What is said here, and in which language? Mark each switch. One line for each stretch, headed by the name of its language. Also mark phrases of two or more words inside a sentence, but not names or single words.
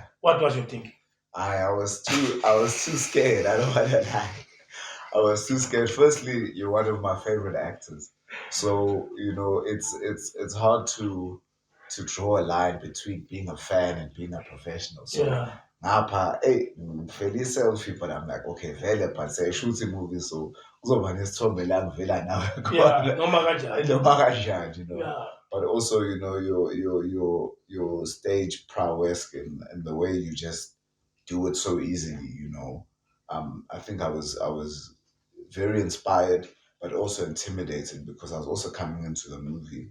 English: what was you thinking? I was too scared. I don't want to lie. I was too scared. Firstly, you're one of my favorite actors, so it's hard to draw a line between being a fan and being a professional.
Zulu: So ngapha, hey, ngifeli selfie,
English: but I'm like, okay,
Zulu: vele,
English: but say shooting movies,
Zulu: so kuzoba nesithombe la ngivela nawe khona. Noma kanjani. Noma kanjani,
English: Yeah. But also, your stage prowess and the way you just do it so easily, I think I was very inspired, but also intimidated because I was also coming into the movie.